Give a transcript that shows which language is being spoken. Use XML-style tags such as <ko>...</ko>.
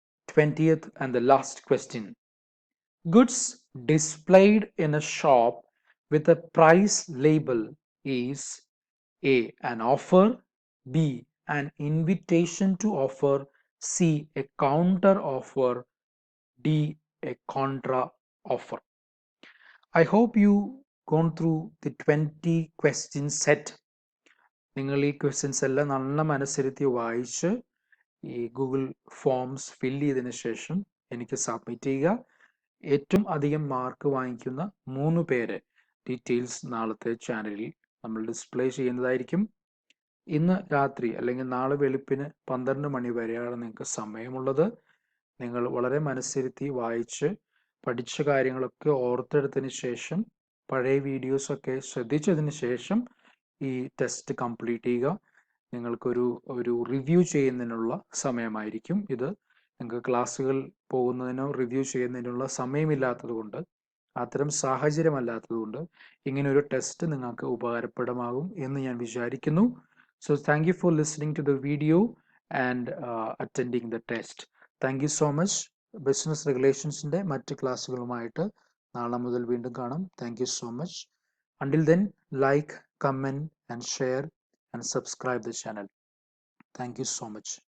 <en>20th and the last question. Goods displayed in a shop with a price label is A. An offer, B. An invitation to offer, C. A counter offer, D. A contra offer. I hope you gone through the 20 question set.</en> <ml>നിങ്ങൾ ഈ questions എല്ലാം നല്ല മനസ്സിരുത്തി വായിച്ച് ഈ Google forms fill ചെയ്തതിന് ശേഷം എനിക്ക് submit ചെയ്യുക. ഏറ്റവും അധികം മാർക്ക് വാങ്ങിക്കുന്ന 3 പേരെ ഡീറ്റെയിൽസ് നാളത്തെ ചാനലിൽ നമ്മൾ ഡിസ്പ്ലേ ചെയ്യുന്നതായിരിക്കും. ഇന്ന് രാത്രി അല്ലെങ്കിൽ നാളെ വെളുപ്പിന് 12 മണി വരെയാണ് നിങ്ങൾക്ക് സമയമുള്ളത്. നിങ്ങൾ വളരെ മനസ്സിരുത്തി വായിച്ച് പഠിച്ച കാര്യങ്ങളൊക്കെ ഓർത്തെടുത്തതിന് ശേഷം പഴയ വീഡിയോസൊക്കെ ശ്രദ്ധിച്ചതിന് ശേഷം ഈ ടെസ്റ്റ് കംപ്ലീറ്റ് ചെയ്യുക. നിങ്ങൾക്കൊരു റിവ്യൂ ചെയ്യുന്നതിനുള്ള സമയമായിരിക്കും ഇത്. നിങ്ങൾക്ക് ക്ലാസ്സുകൾ പോകുന്നതിനോ റിവ്യൂ ചെയ്യുന്നതിനുള്ള സമയമില്ലാത്തത് കൊണ്ട്, അത്തരം സാഹചര്യമല്ലാത്തത് കൊണ്ട് ഇങ്ങനെ ഒരു ടെസ്റ്റ് നിങ്ങൾക്ക് ഉപകാരപ്രദമാകും എന്ന് ഞാൻ വിചാരിക്കുന്നു.</ml> <en>So thank you for listening to the video and attending the test. Thank you so much.</en> <ml>Business റെഗുലേഷൻസിൻ്റെ മറ്റ് ക്ലാസ്സുകളുമായിട്ട് നാളെ മുതൽ വീണ്ടും കാണാം.</ml> <en>Thank you so much. Until then, like, comment and share and subscribe the channel. Thank you so much.</en>